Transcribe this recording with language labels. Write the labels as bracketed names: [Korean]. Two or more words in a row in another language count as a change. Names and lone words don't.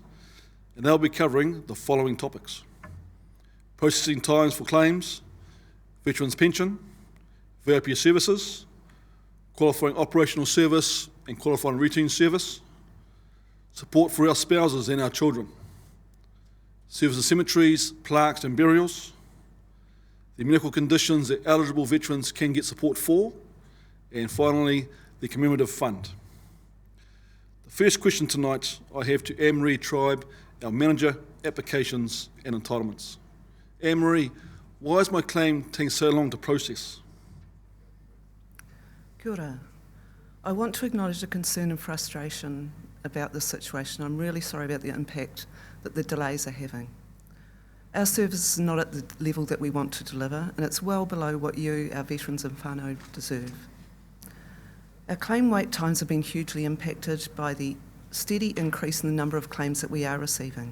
[English] and they'll be covering the following topics: processing times for claims, veterans pension, VIP services, qualifying operational service and qualifying routine service, support for our spouses and our children, service of cemeteries, plaques and burials, the medical conditions that eligible veterans can get support for, and finally, the Commemorative Fund. The first question tonight I have to Anne-Marie Tribe, our Manager, Applications and Entitlements. Anne-Marie, why is my claim taking so long to process? [Māori] Kia ora. [English] I want to acknowledge the concern and frustration about this situation. I'm really sorry about the impact that the delays are having. Our service is not at the level that we want to deliver, and it's well below what you, our veterans and whānau, deserve. Our claim wait times have been hugely impacted by the steady increase in the number of claims that we are receiving.